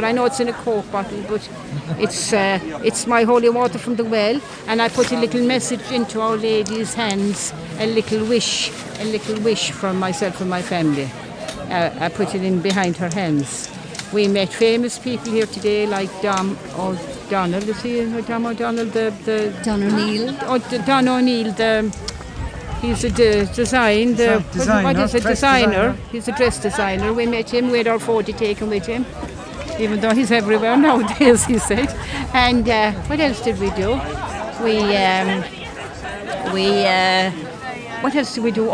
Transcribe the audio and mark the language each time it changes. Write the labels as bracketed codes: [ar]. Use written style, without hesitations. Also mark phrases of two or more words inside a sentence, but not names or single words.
[en] I know it's in a Coke bottle, but it's my holy water from the well, and I put a little message into Our Lady's hands, a little wish for myself and my family. I put it in behind her hands. We met famous people here today, like Don O'Donnell, is he Don O'Donnell? Don O'Neill. Don O'Neill, he's a designer. He's a dress designer. We met him, we had our photo taken with him, even though he's everywhere nowadays, he said. And what else did we do? What else did we do?